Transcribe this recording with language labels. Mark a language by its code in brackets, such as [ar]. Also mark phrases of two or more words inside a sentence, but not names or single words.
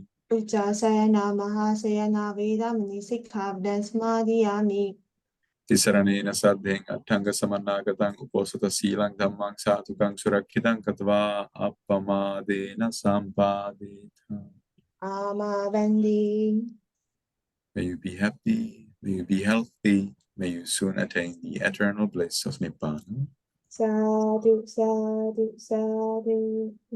[pi] Uchasayana Mahasayana Vedamani Sikkhapadang Samadhiyami. Tisaranena Sadheng Attanga Samannagatang Uposata Silang Dhammang Satukang Surakkitang Katva Appamadena Sampadeta. Amavandi. [en] May you be happy, may you be healthy, may you soon attain the eternal bliss of Nibbana. [pi] Sadhu, sadhu, sadhu.